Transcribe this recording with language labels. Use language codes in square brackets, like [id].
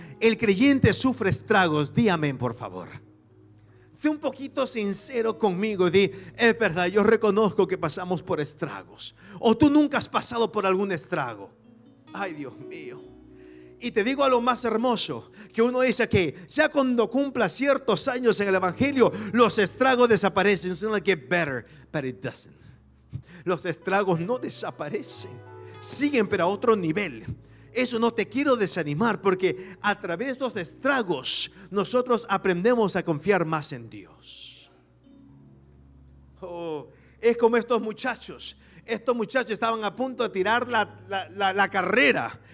[es] El creyente sufre estragos. Di amén, por favor. Sé un poquito sincero conmigo. Di: es verdad, yo reconozco que pasamos por estragos. O tú nunca has pasado por algún estrago. Ay, Dios mío. Y te digo algo más hermoso, que uno dice que ya cuando cumpla ciertos años en el evangelio, los estragos desaparecen. [en] It's gonna get better, but it doesn't. [es] Los estragos no desaparecen, siguen, pero a otro nivel. Eso no te quiero desanimar, porque a través de estos estragos nosotros aprendemos a confiar más en Dios. Es como estos muchachos. Estos muchachos estaban a punto de tirar la carrera.